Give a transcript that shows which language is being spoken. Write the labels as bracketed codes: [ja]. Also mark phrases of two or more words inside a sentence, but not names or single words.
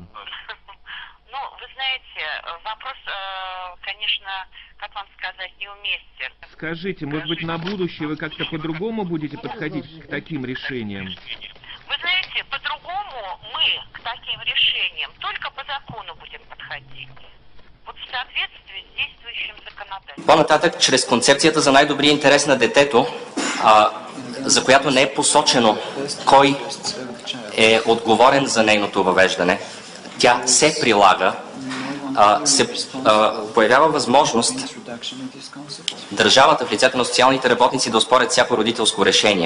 [ru] Ну, вы знаете, вопрос, конечно, как вам сказать, неуместен. Скажите, может быть, на будущее вы как-то по-другому будете подходить к таким решениям? Вы знаете, по-другому мы к таким решениям только по закону будем подходить. Вот в соответствии с действующим законодателством. [bg] По-нататък, чрез концепцията за най-добрия интерес на детето, за която не е посочено кой е отговорен за нейното въвеждане, тя се прилага, се появява възможност държавата в лицето на социалните работници да оспорят всяко родителско решение.